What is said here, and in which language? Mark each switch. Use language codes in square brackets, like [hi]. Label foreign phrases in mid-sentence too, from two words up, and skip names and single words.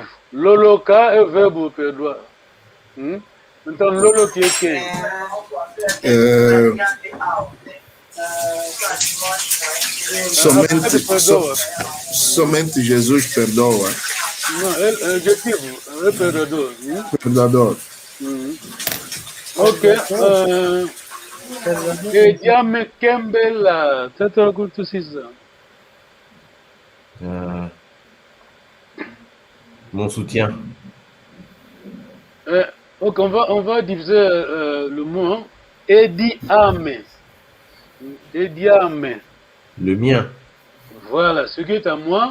[pt] Loloka é verbo perdoar. Então, Loloki é quem? Somente Jesus perdoa. Não, é adjetivo, é perdoador. Perdoador. [ln] Ok. Ediame Kembela. [pt] Tata algum precisão. [fr] Mon soutien. Ok, on va diviser le mot. [ln] Ediame. Ediame. [fr] Le mien. Voilà, ce qui est à moi.